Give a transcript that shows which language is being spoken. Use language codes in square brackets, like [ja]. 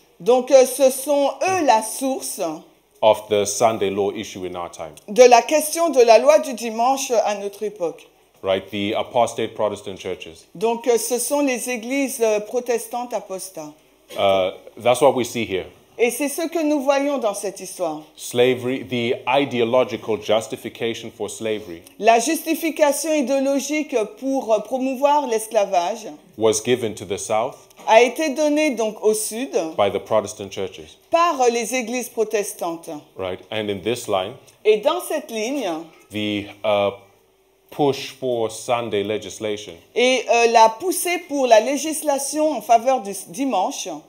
[fr] Donc ce sont eux la source [en] of the Sunday law issue in our time. [fr] De la question de la loi du dimanche à notre époque. [en] Right, the apostate Protestant churches. [fr] Donc ce sont les églises protestantes apostats. [en] That's what we see here. [fr] Et c'est ce que nous voyons dans cette histoire. [en] Slavery, the ideological justification for slavery. [fr] La justification idéologique pour promouvoir l'esclavage [en] Was given to the south. [fr] A été donnée donc au sud. [en] By the Protestant churches. [fr] Par les églises protestantes. [en] Right, and in this line. [fr] Et dans cette ligne. [en] The push for Sunday legislation. [fr] Et la poussée pour la législation en faveur du dimanche.